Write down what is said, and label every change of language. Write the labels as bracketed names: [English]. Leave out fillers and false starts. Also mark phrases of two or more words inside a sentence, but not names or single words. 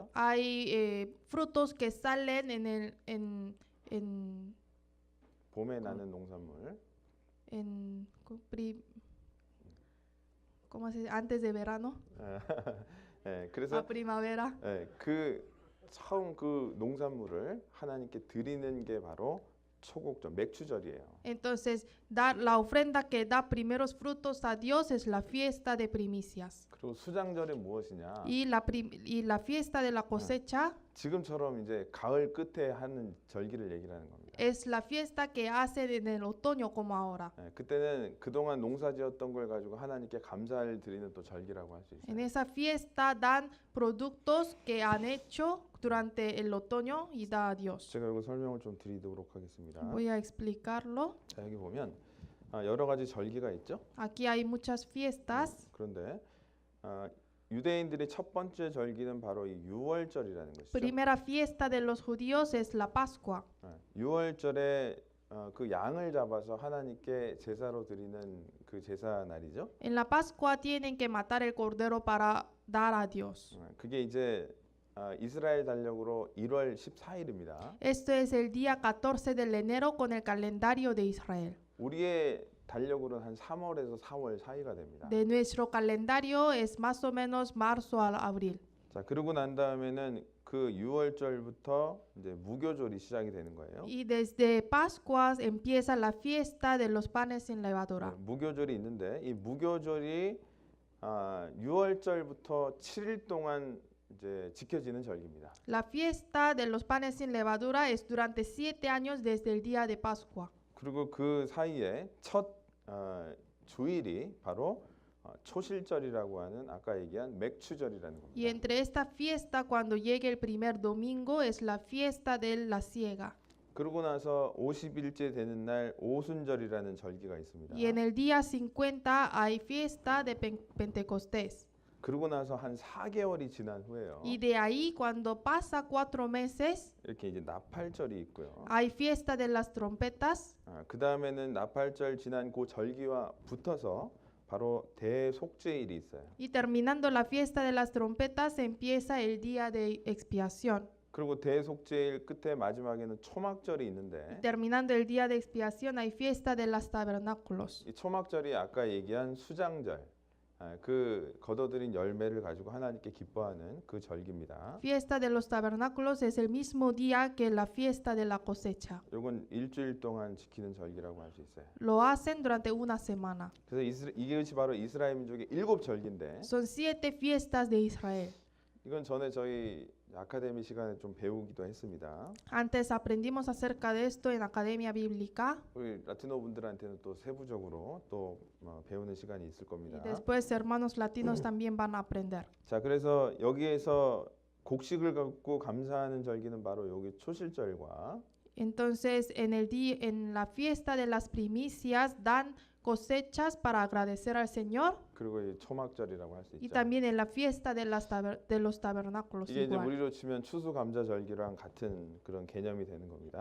[Spanish] Hay frutos que salen [Korean] 봄에 나는 농산물. [Spanish] ¿cómo se dice? Antes de verano, [Korean] 예, 그래서 [Spanish] a primavera. [Korean] 그 처음 그 농산물을 하나님께 드리는 게 바로 초곡절, 맥추절이에요. [Spanish] Entonces, dar la ofrenda que da primeros frutos a Dios es la fiesta de primicias. [Korean] 그리고 수장절이 무엇이냐? [Spanish] Y la fiesta de la cosecha, [Korean] 지금처럼 이제 가을 끝에 하는 절기를 얘기하는 겁니다. [Spanish] es la fiesta que hacen en el otoño como ahora. [Korean] 그때는 그동안 농사지었던 걸 가지고 하나님께 감사를 드리는 또 절기라고 할 수 [Spanish] En [Korean] 있어요. [Spanish] esa fiesta dan productos que han hecho durante el otoño y da a Dios. [Korean] 제가 이거 설명을 좀 드리도록 하겠습니다. [Spanish] Voy a explicarlo. [Korean] 자, 여기 보면 여러 가지 절기가 있죠. [Spanish] Aquí hay muchas fiestas. [Korean] 그런데 유대인들의 첫 번째 절기는 바로 이 유월절이라는 것이죠. [Spanish] Primera fiesta de los judíos es la Pascua. [Korean] 유월절에 그 양을 잡아서 하나님께 제사로 드리는 그 제사 날이죠. [Spanish] En la Pascua tienen que matar el cordero para dar a Dios. [Korean] 그게 이제 이스라엘 달력으로 1월 14일입니다. [Spanish] Esto es el día 14 de enero con el calendario de Israel. [Korean] 우리의 달력으로는 한 3월에서 4월 사이가 됩니다. [Spanish] De nuestro calendario es más o menos marzo a abril. [Korean] 자, 그러고 난 다음에는 그 유월절부터 이제 무교절이 시작이 되는 거예요. [Spanish] Y desde Pascuas empieza la fiesta de los panes sin levadura. [Korean] 무교절이 있는데 이 무교절이 6월절부터 7일 동안 이제 지켜지는 절기입니다. [Spanish] La fiesta de los panes sin levadura es durante 7 años desde el día de Pascua. [Korean] 그리고 그 사이에 첫 주일이 바로 초실절이라고 하는 아까 얘기한 맥추절이라는 겁니다. [Spanish] Y entre esta fiesta, cuando llegue el primer domingo, es la fiesta de la siega. [Korean] 그러고 나서 50일째 되는 날 오순절이라는 절기가 있습니다. [Spanish] Y en el día 50 hay fiesta de Pentecostés. [Korean] 그러고 나서 한 4개월이 지난 후에요. [Spanish] Y de ahí, cuando pasa 4 meses, [Korean] 이렇게 이제 나팔절이 있고요. [Spanish] hay fiesta de las trompetas. [Korean] 그 다음에는 나팔절 지난 그 절기와 붙어서 바로 대속죄일이 있어요. [Spanish] Y terminando la fiesta de las trompetas, empieza el día de expiación. [Korean] 그리고 대속죄일 끝에 마지막에는 초막절이 있는데 [Spanish] Y terminando el día de expiación, hay fiesta de los tabernáculos. [Korean] 이 초막절이 아까 얘기한 수장절, 그 거둬들인 열매를 가지고 하나님께 기뻐하는 그 절기입니다. [Spanish] Fiesta de los tabernáculos es el mismo día que la fiesta de la cosecha. [Korean] 이건 일주일 동안 지키는 절기라고 할 수 있어요. [Spanish] Lo hacen durante una semana. [Korean] 그래서 이것이 바로 이스라엘 민족의 7절기인데 [Spanish] Son 7 fiestas de Israel. [Korean] 이건 전에 저희 아카데미 시간에 좀 배우기도 했습니다. [Spanish] Antes aprendimos acerca de esto en Academia Bíblica [Korean] 우리 라티노 분들한테는 또 세부적으로 또 배우는 시간이 있을 [Spanish] y [Korean] 겁니다. [Spanish] después hermanos latinos también van a aprender. [Korean] 자, 그래서 여기에서 곡식을 갖고 감사하는 절기는 바로 여기 초실절과 [Spanish] Entonces en la fiesta de las primicias dan cosechas para agradecer al Señor [Korean] 그리고 이 초막절이라고 할 수 [Spanish] y [Korean] 있죠. [Spanish] también en la fiesta de los tabernáculos [Korean] 이게 이제 [Spanish] igual. [Korean] 우리로 치면 추수감자절기랑 같은 그런 개념이 되는 겁니다.